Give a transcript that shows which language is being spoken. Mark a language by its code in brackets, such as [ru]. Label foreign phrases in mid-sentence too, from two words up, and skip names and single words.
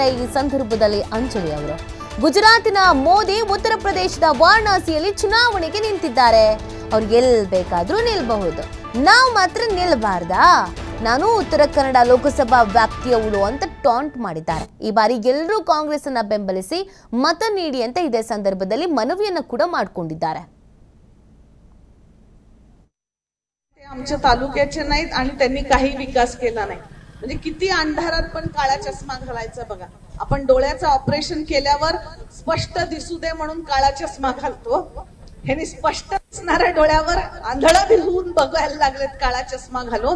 [kn] ಈ ಸಂದರ್ಭದಲ್ಲಿ ಅಂಜಲಿ ಅವರು ಗುಜರಾತಿನ ಮೋದಿ ಉತ್ತರ ಪ್ರದೇಶದ ವಾರಣಾಸಿಯಲ್ಲಿ ಚುನಾವಣೆಗೆ ನಿಂತಿದ್ದಾರೆ. ಅವ್ರು ಎಲ್ಲಿ ಬೇಕಾದ್ರೂ ನಿಲ್ಬಹುದು, ನಾವು ಮಾತ್ರ ನಿಲ್ಬಾರ್ದಾ? ನಾನು ಉತ್ತರ ಕನ್ನಡ ಲೋಕಸಭಾ ವ್ಯಾಪ್ತಿಯವಳು ಅಂತ ಟಾಂಟ್ ಮಾಡಿದ್ದಾರೆ. ಈ ಬಾರಿ ಎಲ್ಲರೂ ಕಾಂಗ್ರೆಸ್ ಅನ್ನ ಬೆಂಬಲಿಸಿ ಮತ ನೀಡಿ ಅಂತ ಇದೇ संदर्भात मनविಯನ್ನು ಕೂಡ ಮಾಡಿಕೊಂಡಿದ್ದಾರೆ. [mr] आमच्या तालुक्याचे नाहीत आणि त्यांनी काही विकास केला नाही. म्हणजे किती अंधारात पण काळा चष्मा घालायचा बघा. आपण डोळ्याचं ऑपरेशन केल्यावर स्पष्ट दिसू दे म्हणून काळा चष्मा घालतो. ह्यांनी स्पष्ट दिसणाऱ्या डोळ्यावर आंधळं दिसून बघायला लागलेत काळा चष्मा घालून.